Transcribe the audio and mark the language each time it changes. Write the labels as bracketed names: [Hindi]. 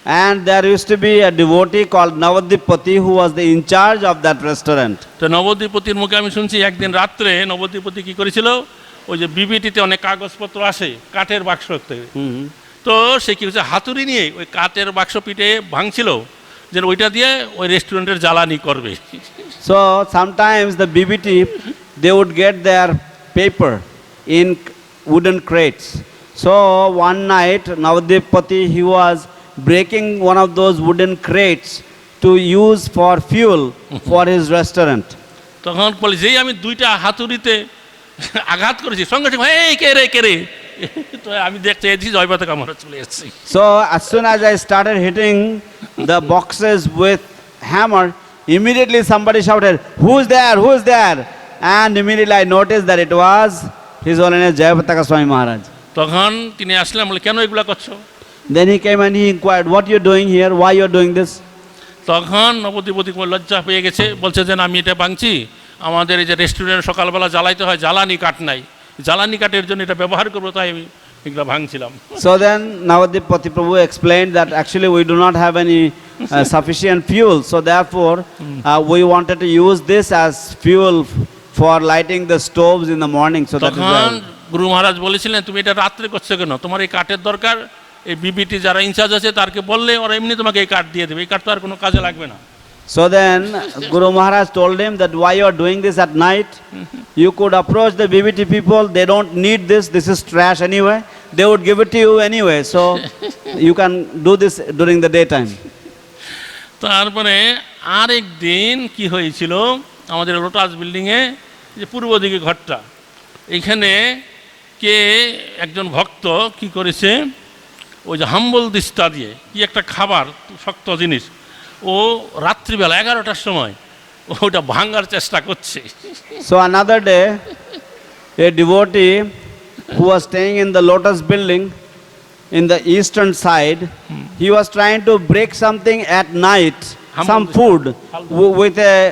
[English] And there used to be a devotee called Navadvipati who was the in charge of that restaurant. [Bangla] তো নবদ্বীপতির মুখে আমি শুনছি একদিন রাত্রে নবদ্বীপতি কি করেছিল, ওই যে বিবিটিতে অনেক কাগজপত্র আসে কাঠের বাক্সতে, তো সে কি হচ্ছে হাতুড়ি নিয়ে ওই কাঠের বাক্স পিঠে ভাঙছিল যে ওইটা দিয়ে ওই রেস্টুরেন্টের জ্বালানি করবে। [English] So sometimes the BBT, they would get their paper in wooden crates. So one night Navadvipati, he was breaking one of those wooden crates to use for fuel for his restaurant. [Bangla] তখন বলি যেই আমি দুইটা হাতুড়িতে আঘাত করেছি সঙ্গে সঙ্গে এই কে রে তো আমি দেখতে এসেছি জয়পাতাকা মহারাজ চলে এসেছি। [English] So as soon as I started hitting the boxes with hammer, immediately somebody shouted, who's there? And immediately I noticed that it was His Holiness Jayapataka Swami Maharaj. [Bangla] তখন তিনি আসলেন, বলে কেন এগুলা করছো। [English] Then he came and he inquired, what you are doing here, why you are doing this? [Bangla] তখন নবদ্বীপতি লজ্জা পেয়ে গেছে, বলছে যে আমি এটা ভাঙছি, আমাদের এই যে রেস্টুরেন্ট সকালবেলা জ্বালাইতে হয়, জ্বালানি কাঠ নাই, জ্বালানি কাঠের জন্য এটা ব্যবহার করবো, তাই আমি এগুলো ভাঙছিলাম। [English] So then Navadvipati Prabhu explained that actually we do not have any sufficient fuel, so therefore we wanted to use this as fuel for lighting the stoves in the morning. So that is [Bangla] তখন গুরু মহারাজ বলেছিলেন তুমি এটা রাত্রে করছো কেন, তোমার এই কাঠের দরকার, এই বিবিটি যারা ইনচার্জ আছে তারকে বললে ওরা এমনি তোমাকে এই কাঠ দিয়ে দেবে, এই কাঠ তো আর কোনো কাজে লাগবে না। [English] So then Guru Maharaj told him that why you are doing this at night, you could approach the BBT people, they don't need this is trash anyway, they would give it to you anyway, so you can do this during the daytime. [Bangla] তারপরে আরেক দিন কি হয়েছিল, আমাদের lotus বিল্ডিংয়ে যে পূর্ব দিকে ঘরটা, এইখানে কে একজন ভক্ত কি করেছে, ওই যে হাম্বল দিস্তা দিয়ে কি একটা খাবার শক্ত জিনিস, ও রাত্রিবেলা 11টার সময় ওটা ভাঙার চেষ্টা করছে। [English] So another day a devotee who was staying in the Lotus building in the eastern side, he was trying to break something at night, some food with a